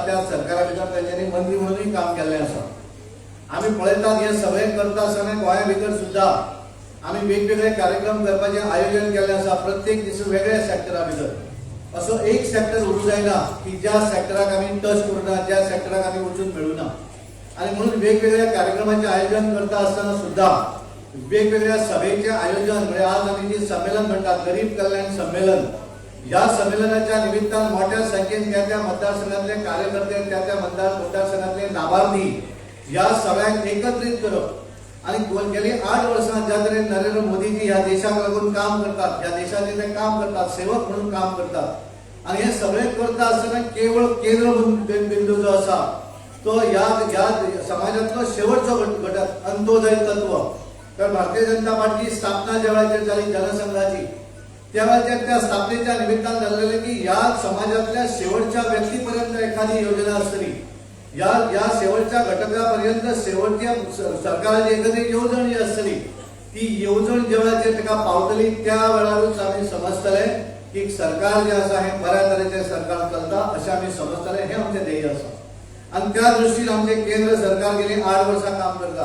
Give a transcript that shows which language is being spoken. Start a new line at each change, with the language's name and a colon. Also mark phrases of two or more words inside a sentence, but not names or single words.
Konkani: त्या सरकारा भितर तांच्यांनी मंत्री म्हणूनय काम केल्लें आसा. आमी पळयतात हे सगळें करता आसतना गोंया भितर सुद्धा आमी वेगवेगळे कार्यक्रम करपाचें आयोजन केल्लें आसा. प्रत्येक दीस वेगळ्या सेक्टरा भितर असो एक सेक्टर उरूं जायना की ज्या सेक्टराक आमी टच करूना, ज्या सेक्टराक आमी वचून मेळुना.
Marathi: आणि म्हणून वेगवेगळ्या कार्यक्रमांचे आयोजन करता आसतना सुद्धा वेगवेगळ्या सभेचे आयोजन म्हणजे आज आम्ही जे संमेलन म्हणतात गरीब
Konkani: कल्याण संमेलन, या संमेलनाच्या निमित्तान मोठ्या संख्येन त्या मतदारसंघातले कार्यकर्ते, त्या मतदारसंघातले लाभार्थी या सगळ्यांक एकत्रित करप आणि गेली 8 वर्सां ज्या तरेन नरेंद्र मोदीजी ह्या देशाक लागून काम करतात, ह्या देशाचे ते काम करतात, सेवक म्हणून काम करतात आणि हे सगळे करता असताना केवळ केंद्र बिंदू जो असा तो या समाजातलो शेवटचो घटक अंत्योदय तत्व. तर भारतीय जनता पार्टी स्थापना ज्या वेळाचेर जाली जनसंघाची त्या वेळाचेर त्या स्थापनेच्या निमित्तान जाल्लेले की या समाजातल्या शेवटच्या व्यक्तीपर्यंत एखादी योजना असतली, या शेवटच्या घटकापर्यंत शेवटच्या सरकाराची एखादी येवजण जी असतली ती येवजण ज्या वेळाचेर ताका पावतली त्या वेळारूच आमी समजतले की सरकार जे आसा हे बऱ्या तरेचे सरकार चलता अशें आमी समजतले. हे आमचें ध्येय आसा आणि त्या दृष्टीन आमचे केंद्र सरकार गेली 8 वर्सां काम करता.